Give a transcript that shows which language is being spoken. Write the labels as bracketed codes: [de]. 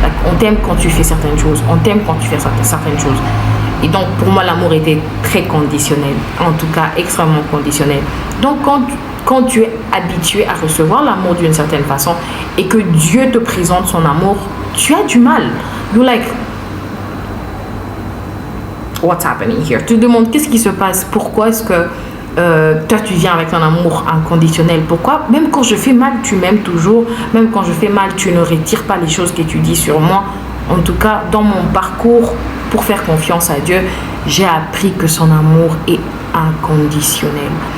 [fr] On t'aime quand tu fais certaines choses. On t'aime quand tu fais certaines choses. Et donc, pour moi, l'amour était très conditionnel. En tout cas, extrêmement conditionnel. Donc, quand tu es habitué à recevoir l'amour d'une certaine façon et que Dieu te présente son amour, tu as du mal. [en] You're like, what's happening here? [fr] Tu te demandes qu'est-ce qui se passe? Pourquoi est-ce que toi, tu viens avec un amour inconditionnel? Pourquoi? Même quand je fais mal, tu m'aimes toujours. Même quand je fais mal, tu ne retires pas les choses que tu dis sur moi. En tout cas, dans mon parcours, pour faire confiance à Dieu, j'ai appris que son amour est inconditionnel.